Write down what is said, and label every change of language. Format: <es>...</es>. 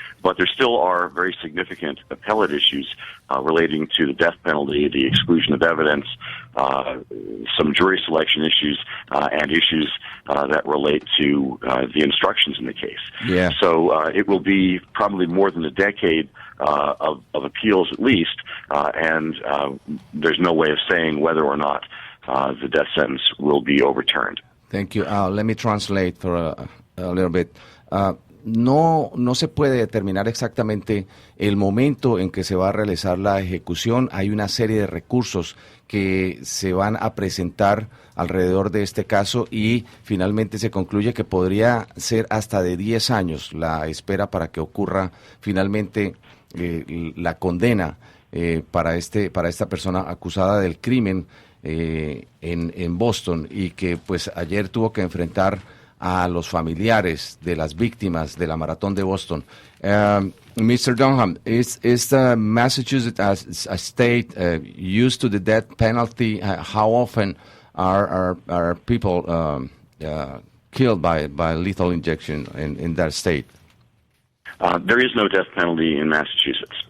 <en>But there still are very significant appellate issues relating to the death penalty, the exclusion of evidence, some jury selection issues, and issues that relate to the instructions in the case. Yeah. So it will be probably more than a decade of appeals at least, and there's no way of saying whether or not the death sentence will be overturned. Thank you. Let me translate for a little bit.</en> <es>No se puede determinar exactamente el momento en que se va a realizar la ejecución. Hay una serie de recursos que se van a presentar alrededor de este caso y finalmente se concluye que podría ser hasta de 10 años la espera para que ocurra finalmente la condena para esta persona acusada del crimen en Boston y que pues ayer tuvo que enfrentar a los familiares de las víctimas de la maratón de Boston.</es> <en>Mr. Dunham, is Massachusetts as a state used to the death penalty? How often are people killed by lethal injection in that state? There is no death penalty in Massachusetts.</en>